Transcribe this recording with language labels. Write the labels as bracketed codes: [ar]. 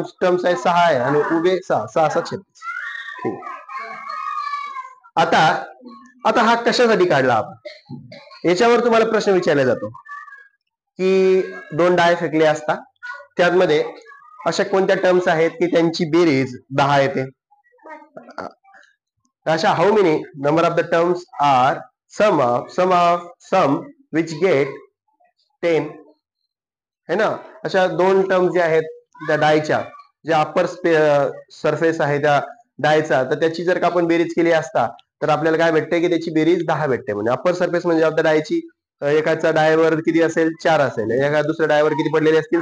[mr] Terms आहे 6 आहे आणि उभे 6 6 6 36. ठीक. आता आता हा कशासाठी काढला आपण? याच्यावर तुम्हाला प्रश्न विचारला जातो की 2 डाय फेकले असता, त्यामध्ये अशा कोणत्या टर्म्स आहेत की त्यांची बेरीज 10 येते? [en] अशा how many number of the terms are some which get 10, [hi] है ना. [mr] अशा 2 टर्म्स ज्या आहेत त्या डायच्या, ज्या अप्पर सरफेस आहे त्या डायचा, तर त्याची जर का आपण बेरीज केली असता तर आपल्याला काय भेटते की त्याची बेरीज 10 भेटते. म्हणजे अप्पर सरफेस म्हणजे आपल्या डायची एकाचा डायवर किती असेल? 4 असेल. एका दुसऱ्या डायवर किती पडलेले असतील?